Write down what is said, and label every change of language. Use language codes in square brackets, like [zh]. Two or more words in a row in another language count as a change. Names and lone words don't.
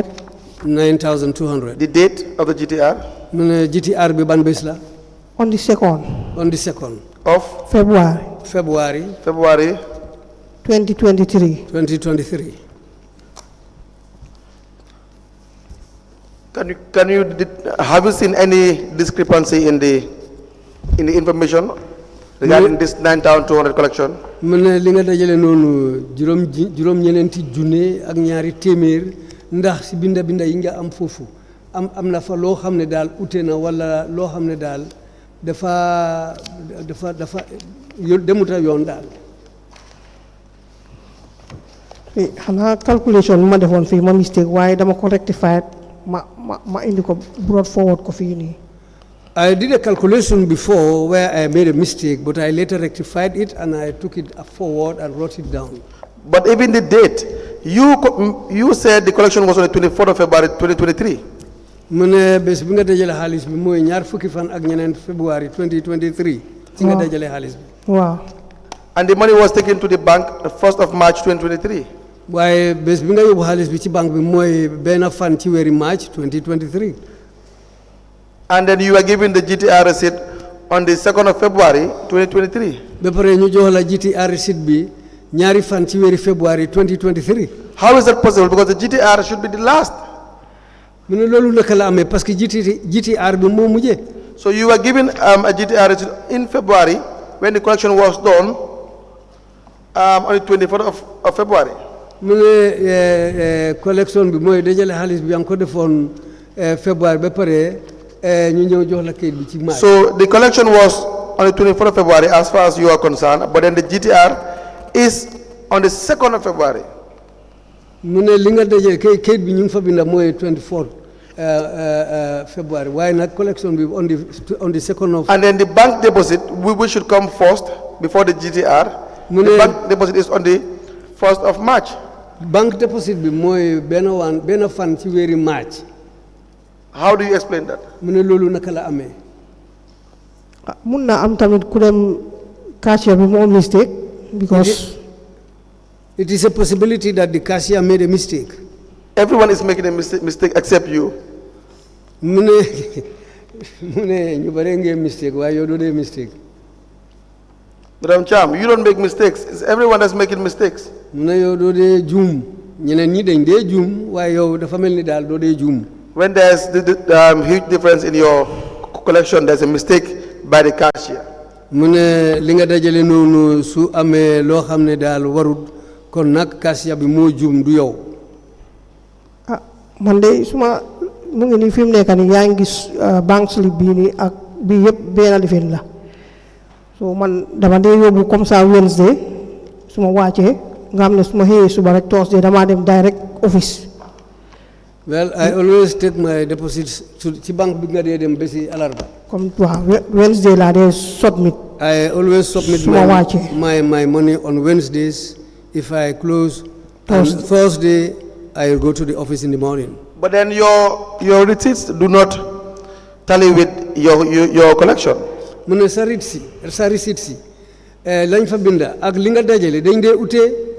[en] 9,200. The date of the GTR? [wo] mu ne GTR bi ban bés la. [en] On the 2nd. On the 2nd. Of? February. February 2023. 2023. Have you seen any discrepancy in the information regarding this 9,200 collection? [wo] mu ne li nga dajale noonu juróom ñeneenti junne ak ñaari téeméer ndax si binda yi nga am foofu am na fa loo xam ne daal ute na wala loo xam ne daal dafa demuta yoon daal. xanaa calculation ma defoon fii ma mistake waaye dama ko rectified ma indi ko [en] brought forward [wo] ko fii nii. [en] I did a calculation before where I made a mistake, but I later rectified it and I took it forward and wrote it down. But even the date, you said the collection was on the 24th of February 2023. [wo] mu ne bés bi nga dajale xaalis bi mooy ñaar fukki fan ak ñeneen February 2023. ci nga dajale xaalis bi. waaw. [en] And the money was taken to the bank the 1st of March 2023. [wo] waaye bés bi nga yóbbu xaalis bi ci banque bi mooy benn fan ci weeri March 2023. [en] And then you were given the GTR receipt on the 2nd of February 2023. [wo] ba pare ñu jox la GTR receipt bi ñaari fan ci weeri February 2023. [en] How is that possible? Because the GTR should be the last. [wo] mu ne loolu naka la amee parce que GTR bi moo mujjee. [en] So you were given a GTR receipt in February when the collection was done on the 24th of February. [wo] mu ne collection bi mooy dajale xaalis bi yaa ngi ko defoon February ba pare ñu ñëw jox la kayit bi ci March. [en] So the collection was on the 24th of February as far as you are concerned, but then the GTR is on the 2nd of February. [wo] mu ne li nga dajale kayit bi ñu ngi fa binda mooy [en] 24th February [wo] waaye nag collection bi [en] on the 2nd of. And then the bank deposit, we should come first before the GTR. The bank deposit is on the 1st of March. Bank deposit [wo] bi mooy benn fan ci weeri March. [en] How do you explain that? [wo] mu ne loolu naka la amee. mun na am tamit ku dem cashier bi moo mistake because [en] it is a possibility that the cashier made a mistake. Everyone is making a mistake except you. mu ne ñu bare ngeen mistake waaye yow doo dee mistake. Madam Cham, you don't make mistakes. It's everyone that's making mistakes. [wo] mu ne yow doo dee juum ñeneen ñi dañ dee juum waaye yow dafa mel ni daal doo dee juum. [en] When there's the huge difference in your collection, there's a mistake by the cashier. [wo] mu ne li nga dajale noonu su amee loo xam ne daal warut kon nag cashier bi moo juum du yow. man de suma mu ngi nii fi mu nekk nii yaa ngi gis [en] bank slip [wo] bii nii ak bii yëpp benn lifin la so man dama dee yóbbu [fr] comme ça [wo] Wednesday su ma wàccee nga xam ne su ma xëyee suba rek Thursday damaa dem [en] direct office. Well, I always take my deposits [wo] ci banque bi nga dee dem ba si alarba. comme waaw Wednesday laa dee submit. [en] I always submit my money on Wednesdays. If I close on Thursday, I will go to the office in the morning. But then your receipts do not tally with your collection. [wo] mu ne sa receipt si lañ fa binda ak li nga dajale dañ dee utee.